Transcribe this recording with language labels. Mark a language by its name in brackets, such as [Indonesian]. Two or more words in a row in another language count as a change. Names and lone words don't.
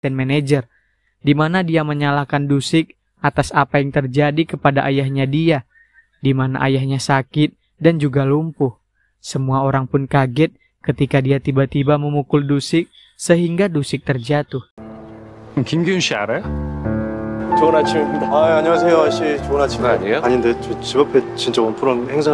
[Indonesian] asisten manajer, di mana dia menyalahkan Dusik atas apa yang terjadi kepada ayahnya dia, di mana ayahnya sakit dan juga lumpuh. Semua orang pun kaget ketika dia tiba-tiba memukul Dusik sehingga Dusik terjatuh. [Korean] 김기훈 씨 알아요? 좋은 아침입니다. 안녕하세요, 아저씨. 좋은 아침 아니에요? 아닌데 집 앞에 진짜 원푸런 행사하는데